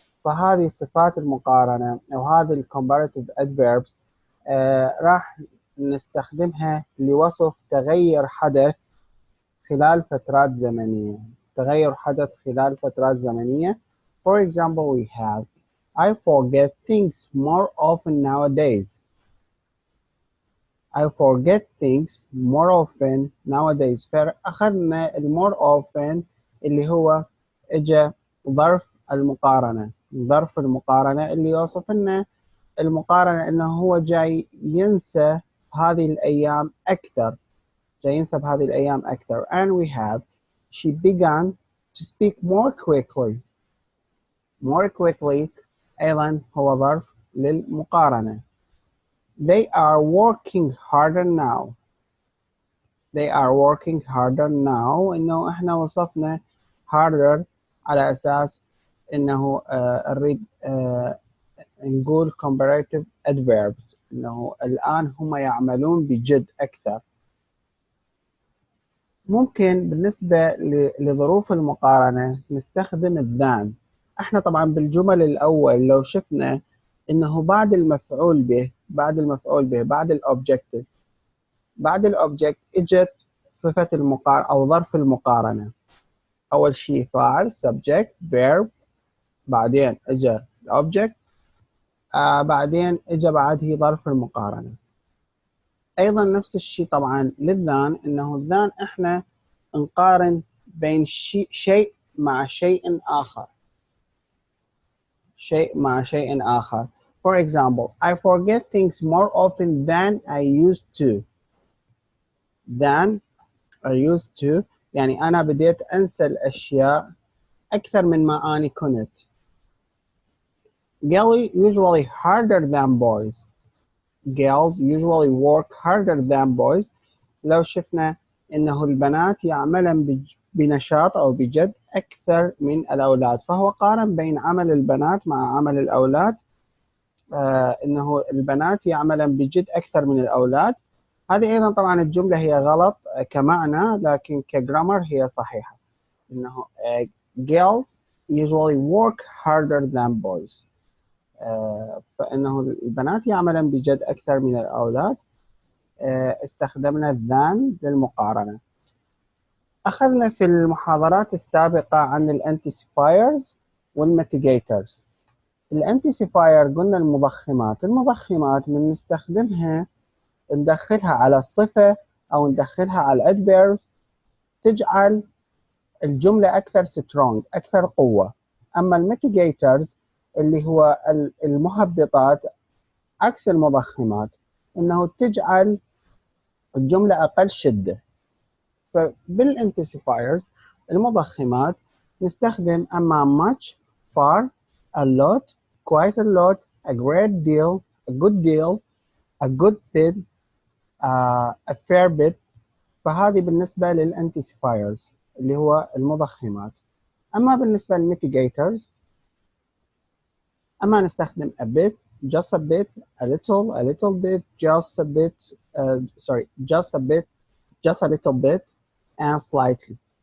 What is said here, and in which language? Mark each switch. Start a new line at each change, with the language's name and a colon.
Arabic: فهذه صفات المقارنة أو هذه الكومباريتيف adverbs راح نستخدمها لوصف تغير حدث خلال فترات زمنية. تغير حدث خلال فترات زمنية.
English: For example, we have I forget things more often nowadays. I forget things more often nowadays.
Arabic: فأخذنا more often اللي هو إجا ظرف المقارنة. ظرف المقارنة اللي يوصف لنا المقارنة إنه هو جاي ينسى هذه الأيام أكثر. جاي ينسى بهذه الأيام أكثر.
English: And we have she began to speak more quickly.
Arabic: More quickly أيضا هو ظرف للمقارنة.
English: They are working harder now. They are working harder now.
Arabic: إنه إحنا وصفنا harder على أساس إنه نريد نقول comparative adverbs، إنه الآن هم يعملون بجد أكثر. ممكن بالنسبة لظروف المقارنة نستخدم الذان. احنا طبعا بالجمل الأول لو شفنا إنه بعد المفعول به بعد الأوبجكتيف بعد الأوبجكت إجت صفة المقارنة أو ظرف المقارنة. أول شيء فاعل subject verb، بعدين إجا الأوبجكت، بعدين إجا بعده ظرف المقارنة. أيضا نفس الشيء طبعا للذان، إنه الذان إحنا نقارن بين شيء مع شيء آخر. شيء مع شيء آخر.
English: For example, I forget things more often than I used to. Than I used to
Arabic: يعني أنا بديت أنسى الأشياء أكثر من ما أنا كنت.
English: Girls usually harder than boys. Girls usually work harder than boys.
Arabic: لو شفنا إنه البنات يعملن بنشاط أو بجد أكثر من الأولاد، فهو قارن بين عمل البنات مع عمل الأولاد. إنه البنات يعملن بجد أكثر من الأولاد. هذه أيضا طبعا الجملة هي غلط كمعنى، لكن كجرامر هي صحيحة.
English: إنه girls usually work harder than boys.
Arabic: فإنه البنات يعملن بجد أكثر من الأولاد. استخدمنا than للمقارنة. أخذنا في المحاضرات السابقة عن الانتسيفايرز والميتيجيترز. الانتسيفاير قلنا المضخمات من نستخدمها ندخلها على الصفة أو ندخلها على الادفيربs تجعل الجملة أكثر strong، أكثر قوة. أما الميتيجيترز اللي هو المهبطات عكس المضخمات، إنه تجعل الجملة أقل شدة. فبالانتسيفايرز المضخمات نستخدم أما
English: much، far، a lot، quite a lot، a great deal، a good deal، a good bit، a fair bit.
Arabic: فهذه بالنسبة للانتسيفايرز اللي هو المضخمات. أما بالنسبة للميتيجيترز أما نستخدم
English: a bit، just a bit، a little bit، just a bit، just a bit، just a little bit and slightly.